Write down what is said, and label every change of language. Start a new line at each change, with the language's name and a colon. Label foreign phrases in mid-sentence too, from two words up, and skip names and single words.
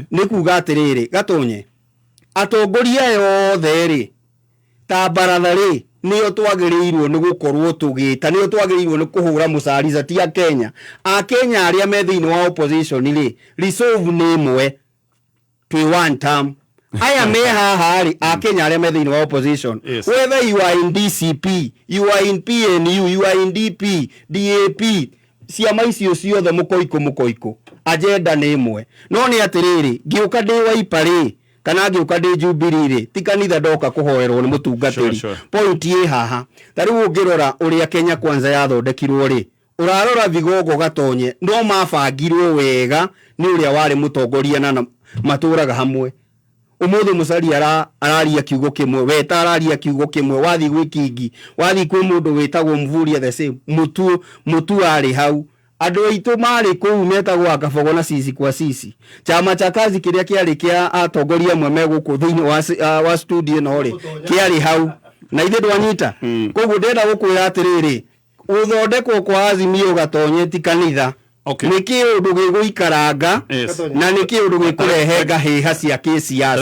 Kikuyu: Nĩ kuga atĩrĩrĩ Gatonye, atongoria yothe rĩ ta baratha rĩ nĩo twagĩrĩirwo nĩ gũkorwo tũgĩta, nĩo twagĩrĩirwo nĩ kũhũra mũcarica ti Akenya. Akenya arĩa me thĩinĩ wa opposition rĩ resolve nĩ ĩmwe, twĩ
English: one term.
Kikuyu: Aya me haha rĩ Akenya arĩa me thĩinĩ wa opposition,
English: whether you are in DCP, you are in PNU, you are in DP, DAP,
Kikuyu: ciama icio ciothe mũkoiko agenda nĩ ĩmwe. No nĩ atĩrĩrĩ ngĩũka ndĩ Wiper rĩ kana ngĩũka ndĩ Jubilee rĩ ti kanitha ndoka kũhoerwo nĩ mũtungatĩri. Point ĩ haha ta rĩu ũngĩrora ũrĩa Kenya Kwanza yathondekirwo rĩ, ũrarora Vigogo Gatonye no mabangirwo wega nĩ ũrĩa warĩ mũtongoria na matũraga hamwe. Ũmũthĩ mũcari araria kiugo kĩmwe, weta araria kiugo kĩmwe, wathi gwĩ Kingi, wathi kwĩ mũndũ wĩtagwo Mvurya
English: the same,
Kikuyu: mutu arĩ hau. Andũ aitũ marĩ kũu metagwo Akabogo na
Swahili: sisi kwa sisi. Chama cha kazi
Kikuyu: kĩrĩa kĩarĩ kĩa atongoria amwe megũkũ thĩinĩ wa studio no rĩ kĩarĩ hau na ithe ndwanyita. Koguo ndenda gũkwĩra atĩrĩrĩ ũthondekwo kwa Azimio Gatonye ti kanitha. Nĩ kĩũndũ gĩgũikaranga na nĩ kĩũndũ gĩkũrehe ngahĩha cia kĩsiasa.